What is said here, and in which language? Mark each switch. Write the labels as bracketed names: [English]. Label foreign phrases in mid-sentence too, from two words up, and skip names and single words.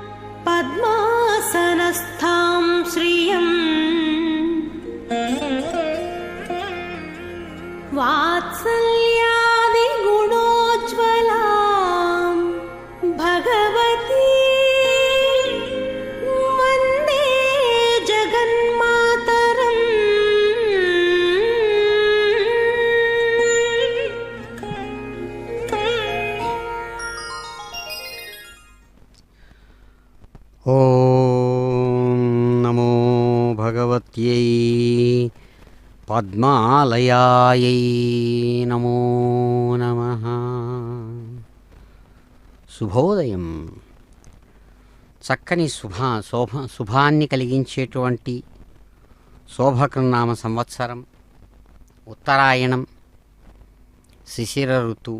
[Sanskrit] पद्मासनस्थां श्रियं वात्सल्यादिगुणोज्ज्वलां भगवती वन्दे जगन्मातरम्। ॐ नमो भगवत्यै पद्मालयायै नमो नमः. [Telugu] శుభోదయం. చక్కని శుభాన్ని కలిగించేటువంటి శోభకృన్నామ సంవత్సరం, ఉత్తరాయణం, శిశిర ఋతువు,